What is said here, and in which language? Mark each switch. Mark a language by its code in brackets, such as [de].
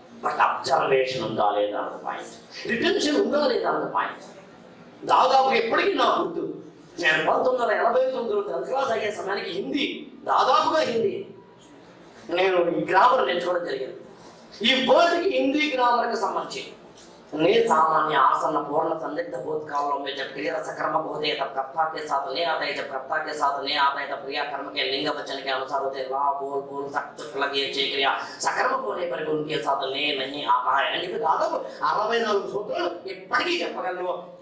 [te] But observation ఉందా లేదా అన్న పాయింట్, రిటెన్షన్ ఉందా లేదా అన్న పాయింట్. దాదాపు ఎప్పటికీ నా గుర్తు, నేను 1989 10th క్లాస్ అయ్యే సమయానికి హిందీ, దాదాపుగా హిందీ నేను ఈ గ్రామర్ నేర్చుకోవడం జరిగింది. ఈ వర్డ్కి హిందీ గ్రామర్కి సంబంధించి [hi] ने सामान्य आसन पूर्ण संदिग्ध भूतकालों में जब क्रिया सकर्म होते हैं तब कर्ता के साथ ने आता है, जब कर्ता के साथ ने आता है तब क्रिया कर्म के लिंग वचन के अनुसार होते हैं। ला बोल बोल सक लगे चे क्रिया सकर्म होने पर भी उनके साथ ने नहीं आता है। यानी कि [te] दादाపు 64 సూత్రాలు ఇప్పటికీ చెప్పగలను।